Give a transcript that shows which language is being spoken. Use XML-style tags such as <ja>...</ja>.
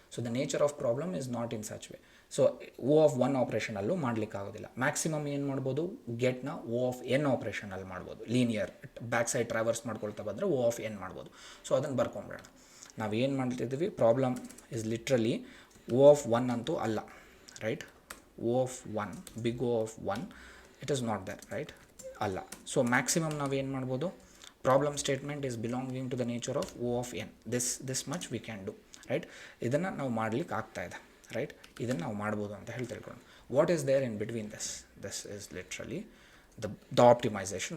<en>So the nature of problem is not in such way. So O of 1 ಆಪ್ರೇಷನಲ್ಲೂ ಮಾಡಲಿಕ್ಕಾಗೋದಿಲ್ಲ.</en> <kn>Maximum ಏನು ಮಾಡ್ಬೋದು, ಗೆಟ್ನ O of n ಆಪ್ರೇಷನಲ್ಲಿ ಮಾಡ್ಬೋದು. Linear back side traverse ಮಾಡ್ಕೊಳ್ತಾ ಬಂದರೆ O of n ಮಾಡ್ಬೋದು. So ಅದನ್ನು ಬರ್ಕೊಂಬಿಡೋಣ. ನಾವು ಏನು ಮಾಡ್ತಿದ್ದೀವಿ,</kn> <en>problem is literally</en> <kn>O of 1 ಅಂತೂ ಅಲ್ಲ, right?</kn> <en>O of 1, big O of 1, it is not there, right?</en> <kn>ಅಲ್ಲ. ಸೊ ಮ್ಯಾಕ್ಸಿಮಮ್ ನಾವು ಏನು ಮಾಡ್ಬೋದು,</kn> <en>Problem statement is belonging to the nature of O of n. This much we can do, right?</en> <kn>ಇದನ್ನು ನಾವು ಮಾಡಲಿಕ್ಕೆ ಆಗ್ತಾ ಇದೆ, ರೈಟ್? ಇದನ್ನು ನಾವು ಮಾಡ್ಬೋದು ಅಂತ ಹೇಳಿ ತಿಳ್ಕೊಂಡು.</kn> <en>What is there in between this is literally the optimization.</en>